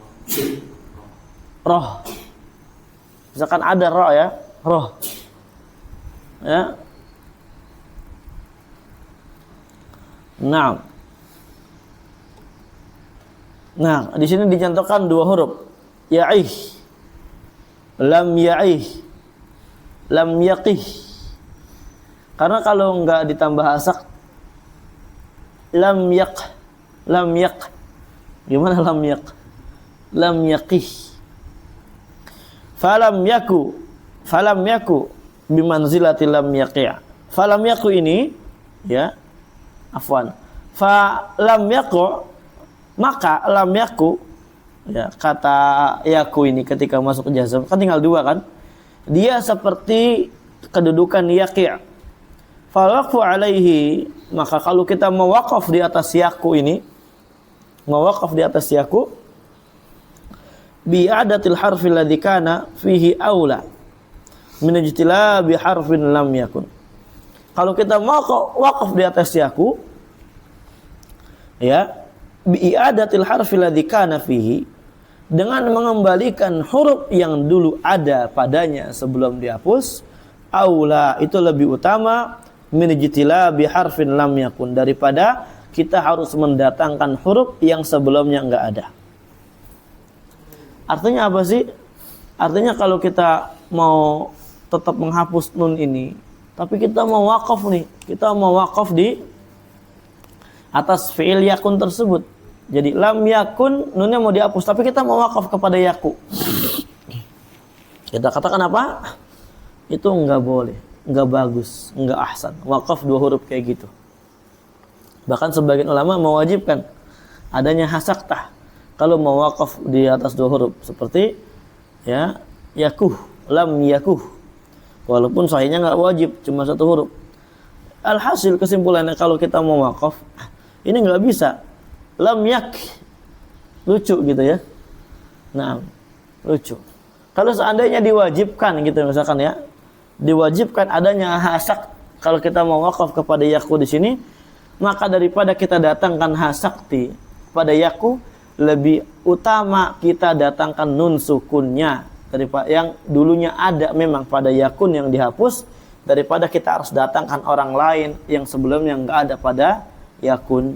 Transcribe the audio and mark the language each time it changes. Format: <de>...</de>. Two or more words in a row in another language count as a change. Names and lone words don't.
<id>Roh. Misalkan ada roh ya. Roh. Ya. Nah, di sini dicontohkan 2 huruf.</id> <ar>يعه. لم يعه. لم يقه.</ar> <id>Karena kalau enggak ditambah asak lam yaq. Gimana lam yaq? Lam yaqih.</id> <ar>فلم يك بمنزلة لم يق'. فلم يك</ar> <id>ini ya. Afwan.</id> <ar>فلم يك,</ar> <id>maka</id> <ar>لم يك</ar> <id>ya, kata yaku ini ketika masuk jazm kan tinggal 2 kan? Dia seperti kedudukan yaqi'.</id> <ar>فالوقف عليه,</ar> <id>maka kalau kita mewaqaf di atas yaku ini, mewaqaf di atas yaku</id> <ar>بإعادة الحرف الذي كان فيه أولى من اجتلاب حرف لم يكن.</ar> <id>Kalau kita mau waqaf di atas yaku ya,</id> <ar>بإعادة الحرف الذي كان فيه,</ar> <id>dengan mengembalikan huruf yang dulu ada padanya sebelum dihapus, aula itu lebih utama</id> <ar>من اجتلاب حرف لم يكن,</ar> <id>daripada kita harus mendatangkan huruf yang sebelumnya enggak ada. Artinya apa sih? Artinya kalau kita mau tetap menghapus nun ini, tapi kita mau waqaf nih, kita mau waqaf di atas fi'il yakun tersebut. Jadi</id> <ar>لم يكن,</ar> <id>nunnya mau dihapus, tapi kita mau waqaf kepada yaku. Kita katakan apa? Itu enggak boleh, enggak bagus, enggak ahsan. Waqaf 2 huruf kayak gitu. Bahkan sebagian ulama mewajibkan adanya hasaktah kalau mau waqaf di atas 2 huruf, seperti ya yakuh,</id> <ar>لم يكه.</ar> <id>Walaupun sahihnya enggak wajib, cuma 1 huruf. Alhasil kesimpulannya kalau kita mau waqaf, ini enggak bisa.</id> <ar>لم يك.</ar> <id>Lucu gitu ya. Nah, lucu. Kalau seandainya diwajibkan gitu misalkan ya, diwajibkan adanya hasak kalau kita mau waqaf kepada yaku di sini, maka daripada kita datangkan hasakti pada yaku, lebih utama kita datangkan nun sukunnya daripada yang dulunya ada memang pada yakun yang dihapus, daripada kita harus datangkan orang lain yang sebelumnya enggak ada pada yakun.</id>